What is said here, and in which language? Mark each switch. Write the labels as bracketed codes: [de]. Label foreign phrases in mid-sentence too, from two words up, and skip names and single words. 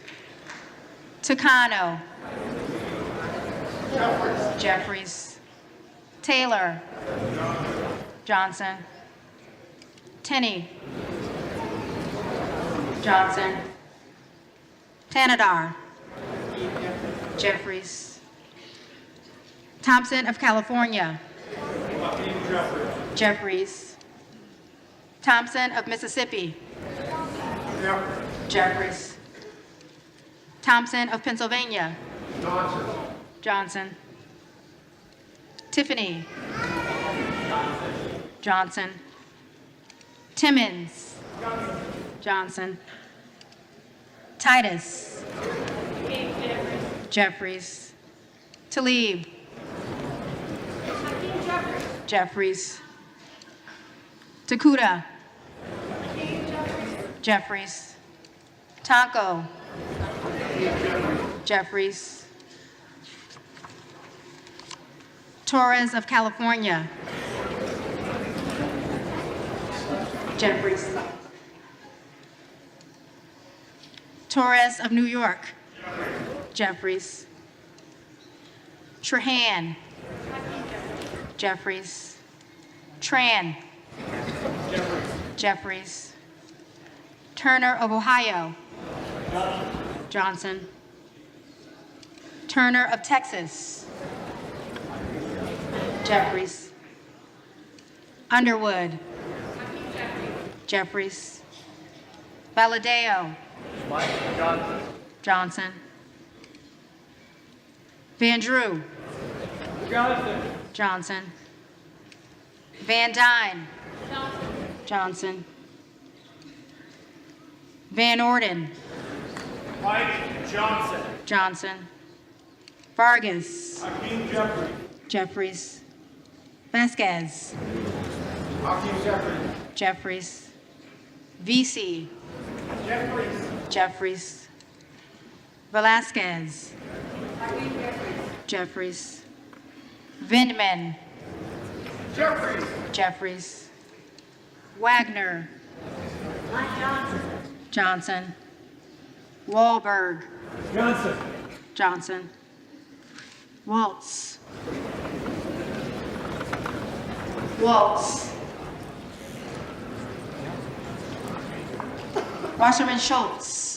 [en] Tucano. Jeffries. Taylor. Johnson. Tenney. Johnson. Tanadar. Jeffries. Thompson of California. Jeffries. Thompson of Mississippi. Jeffries. Thompson of Pennsylvania. Johnson. Tiffany. Johnson. Timmons. Johnson. Titus. Jeffries. Talib. Jeffries. Takuda. Jeffries. Tonko. Jeffries. Torres of California. Jeffries. Torres of New York. Jeffries. Trahan. Jeffries. Tran. Jeffries. Turner of Ohio. Johnson. Turner of Texas. Jeffries. Underwood. Jeffries. Valadeo. Johnson. Van Drew. Johnson. Van Dyne. Johnson. Van Orden. Mike Johnson. Johnson. Vargas. Hakeem Jeffries. Jeffries. Vasquez. Hakeem Jeffries. Jeffries. VC. Jeffries. Jeffries. Velasquez. Jeffries. Vindman. Jeffries. Jeffries. Wagner. Johnson. Wahlberg. Johnson. Johnson. Waltz. Waltz. Wasserman Schultz.